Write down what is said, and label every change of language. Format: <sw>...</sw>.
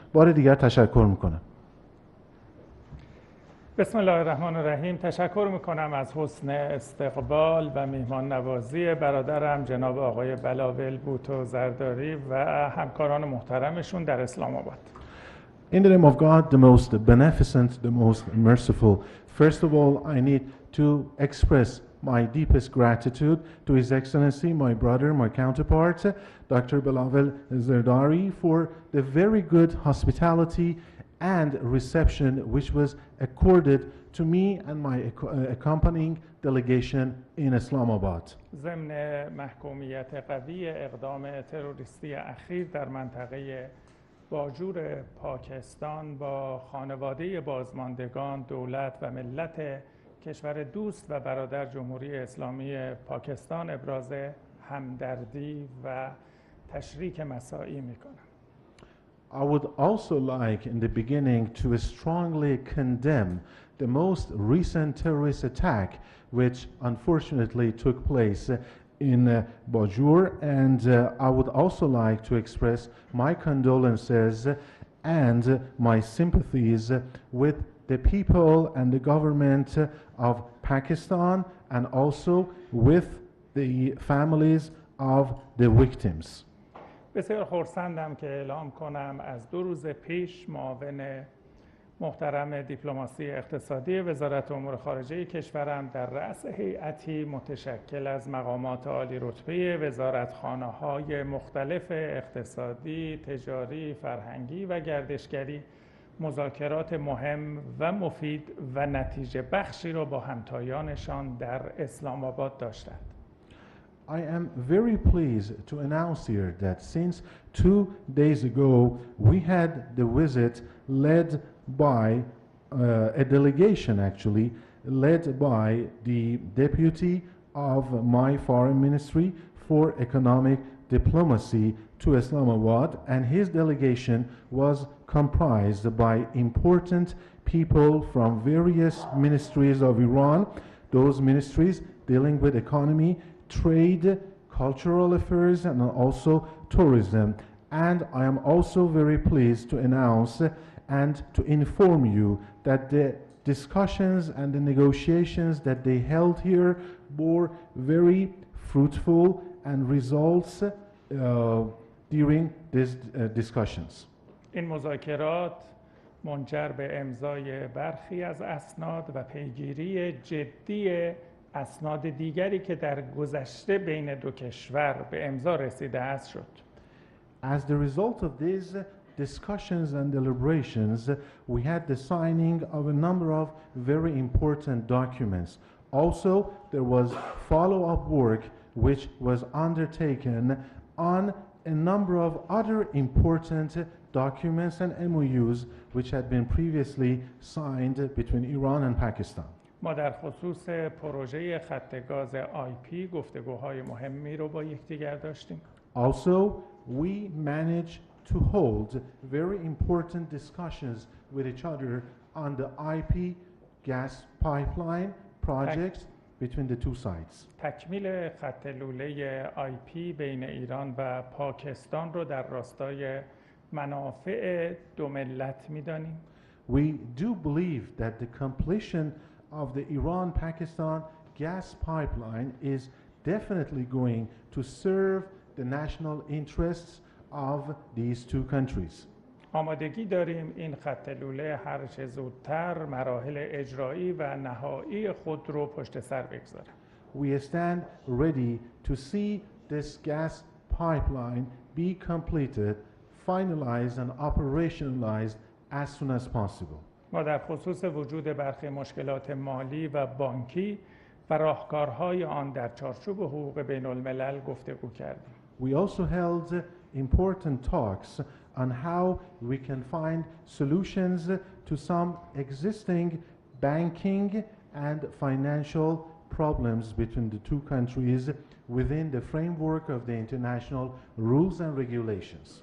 <fa>بار دیگر تشکر میکنم.</fa> <ar>بسم الله الرحمن الرحیم.</ar> <fa>تشکر میکنم از حسن استقبال و میهمان نوازی برادرم جناب آقای بلاول بوتو زرداری و همکاران محترمشون در اسلام آباد.</fa> <en>In the name of God, the most beneficent, the most merciful, first of all, I need to express my deepest gratitude to His Excellency, my brother, my counterpart, Dr. Bilawal Zardari, for the very good hospitality and reception which was accorded to me and my accompanying delegation in Islamabad.</en> <fa>ضمن محکومیت قوی اقدام تروریستی اخیر در منطقه باجور پاکستان با خانواده بازماندگان، دولت و ملت کشور دوست و برادر جمهوری اسلامی پاکستان ابراز همدردی و تشریک مساعی می‌کنم.</fa> <en>I would also like in the beginning to strongly condemn the most recent terrorist attack which unfortunately took place in Bajur, and I would also like to express my condolences and my sympathies with the people and the government of Pakistan and also with the families of the victims.</en> <fa>بسیار خرسندم که اعلام کنم از 2 روز پیش معاون محترم دیپلماسی اقتصادی وزارت امور خارجه کشورم در رأس هیئتی متشکل از مقامات عالی رتبه وزارتخانه‌های مختلف اقتصادی، تجاری، فرهنگی و گردشگری مذاکرات مهم و مفید و نتیجه بخشی را با همتایانشان در اسلام آباد داشتند.</fa> <en>I am very pleased to announce here that since 2 days ago we had the visit led by a delegation actually led by the deputy of my foreign ministry for economic diplomacy to Islamabad, and his delegation was comprised by important people from various ministries of Iran, those ministries dealing with economy, trade, cultural affairs, and also tourism. And I am also very pleased to announce and to inform you that the discussions and the negotiations that they held here bore very fruitful and results during these discussions.</en> <fa>این مذاکرات منجر به امضای برخی از اسناد و پیگیری جدی اسناد دیگری که در گذشته بین دو کشور به امضا رسیده است شد.</fa> <en>As the result of these discussions and deliberations, we had the signing of a number of very important documents. Also, there was follow-up work which was undertaken on a number of other important documents and MOUs which had been previously signed between Iran and Pakistan.</en> <fa>ما در خصوص پروژه خط گاز آیپی گفتگوهای مهمی رو با یکدیگر داشتیم.</fa> <en>Also, we managed to hold very important discussions with each other on the IP gas pipeline projects between the two sides.</en> <fa>تکمیل خط لوله آیپی بین ایران و پاکستان رو در راستای منافع دو ملت می‌دانیم.</fa> <en>We do believe that the completion of the Iran-Pakistan gas pipeline is definitely going to serve the national interests of these two countries.</en> <fa>آمادگی داریم این خط لوله هر چه زودتر مراحل اجرایی و نهایی خود رو پشت سر بگذاره.</fa> <en>We stand ready to see this gas pipeline be completed, finalized and operationalized as soon as possible.</en> <fa>ما در خصوص وجود برخی مشکلات مالی و بانکی و راهکارهای آن در چارچوب حقوق بین الملل گفتگو کردیم.</fa> <en>We also held important talks on how we can find solutions to some existing banking and financial problems between the two countries within the framework of the international rules and regulations.</en>